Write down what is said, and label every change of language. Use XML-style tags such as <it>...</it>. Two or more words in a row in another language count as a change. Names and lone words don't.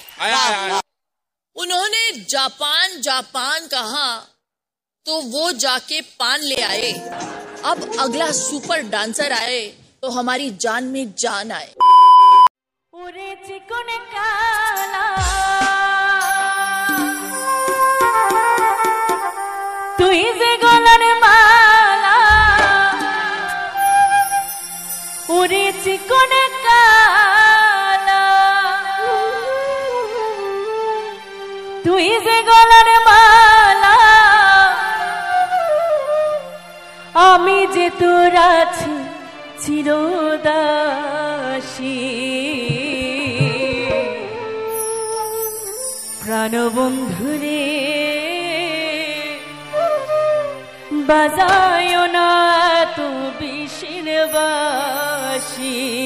<hi>आया। उन्होंने जापान जापान कहा तो वो जाके पान ले आए। अब अगला सुपर डांसर आए तो हमारी जान में जान आए।</hi> <bn>ওরে চিকন কালা তুই যে গলার মালা, ওরে চিকন কালা তুই যে গলার মালা, আমি যে তোর আছি চিরদাসী প্রাণবন্ধুরে বাজায় না তো বিষের বাঁশি,</bn>